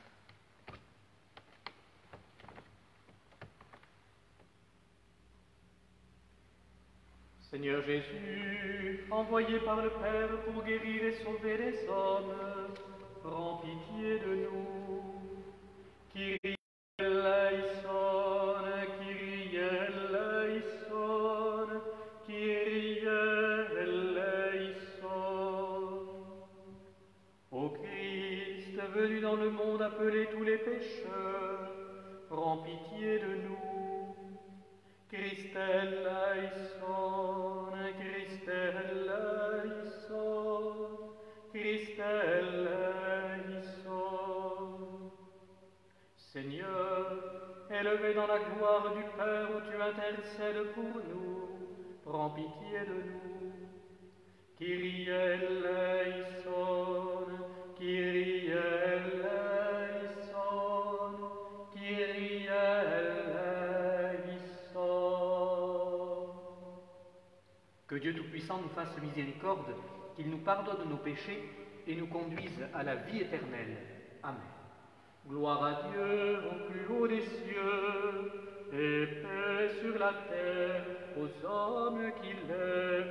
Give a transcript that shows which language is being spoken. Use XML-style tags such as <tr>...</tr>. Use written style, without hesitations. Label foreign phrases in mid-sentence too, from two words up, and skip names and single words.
<fr>Seigneur Jésus, envoyé par le Père pour guérir et sauver les hommes, prends pitié de nous.</fr> <el>Κύριε ελέησον, Κύριε ελέησον, Κύριε ελέησον.</el> <fr>Ô Christ, venu dans le monde appeler tous les pécheurs, prends pitié de nous.</fr> <el>Χριστέ ελέησον, Χριστέ ελέησον, Χριστέ ελέησον.</el> <fr>Seigneur, élevé dans la gloire du Père où tu intercèdes pour nous, prends pitié de nous.</fr> <el>Κύριε ελέησον, Κύριε ελέησον, Κύριε ελέησον.</el> <fr>Que Dieu Tout-Puissant nous fasse miséricorde, qu'il nous pardonne nos péchés et nous conduise à la vie éternelle. Amen. Gloire à Dieu au plus haut des cieux, et paix sur la terre aux hommes qui l'aiment.</fr>